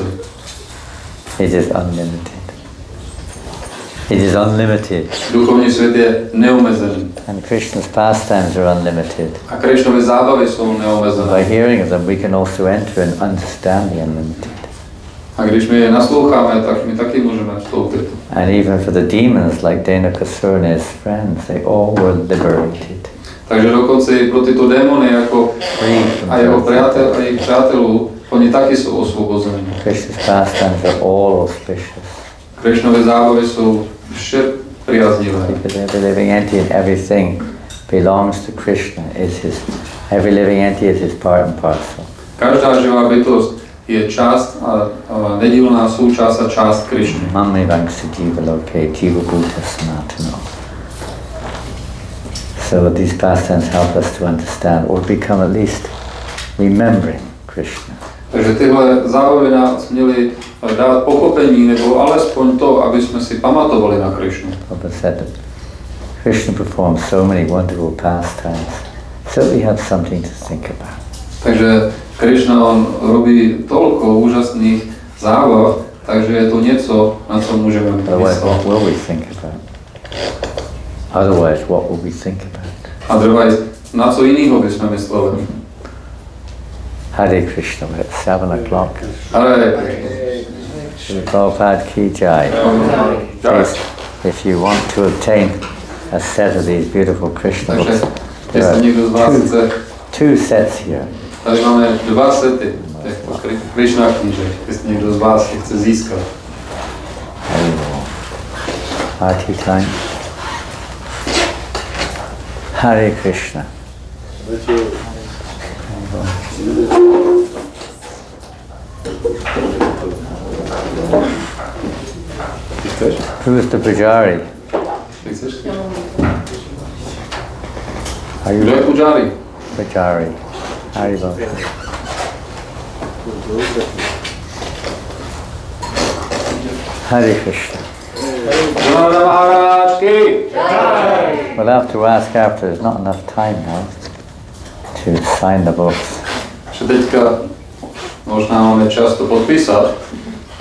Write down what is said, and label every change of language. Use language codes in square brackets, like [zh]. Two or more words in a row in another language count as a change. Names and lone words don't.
[en] It is unlimited. It is unlimited. [cs] Duchovní svět je neomezený. [en] And Krishna's pastimes are unlimited. [cs] A Krishnovy zábavy jsou neomezené. [en] By hearing of them, we can also enter and understand the unlimited. [cs] A když my je nasloucháme, tak my taky můžeme vstoupit. [en] And even for the demons like Dhenukasura and his friends, they all were liberated. [cs] Takže dokonce i pro tyto démony jako a jeho přátelů, oni taky jsou osvobozeni. [en] Krishna's pastimes are all auspicious. [cs] Krishnovy zábavy jsou vše priaznivé. [en] Because every living entity and everything belongs to Krishna. Every living entity is his part and parcel. [cs] Každá živá bytost je část a nedílná součást a část Krishny. [sa] Mami vangsa jiva loke jiva bhuta sanatano. [en] So these pastimes help us to understand or become at least remembering Krishna. [cs] Takže tyhle zábavy nás měly dát pochopení, nebo alespoň to, aby jsme si pamatovali na Krishnu. [en] Prabhupada said that Krishna performs so many wonderful pastimes, so we have something to think about. [cs] Takže Krishna, on [sk] robí toľko [cs] úžasných zábav, takže je to něco, na co můžeme [en] Otherwise, what [cs] myslet. [en] will we think about? Otherwise, what will we think about? Otherwise, [cs] na co jinýho bychom mysleli? [en] Hare Krishna, we're at 7 o'clock. [cs] Ale [hi] Prabhupada ki jai. [en] Please, if you want to obtain a set of these beautiful Krishna [cs] takže, [en] books, there [cs] jestli [en] are [cs] někdo z vás chce, [en] two sets here. [cs] tady máme 2 sety těchto Krishna knížek, jestli někdo z vás je chce získat. [en] Party time. Hare Krishna. Who is the Pujari? [cs] Ty chceš? [en] Are you [sk] Kto je Pujari? Pujari? [en] Haribo. Hare Krishna. [hi] Jnana Maharaj ki! [en] We'll have to ask after, there's not enough time now to sign the books. [cs] Že teďka možná máme čas to podpísať.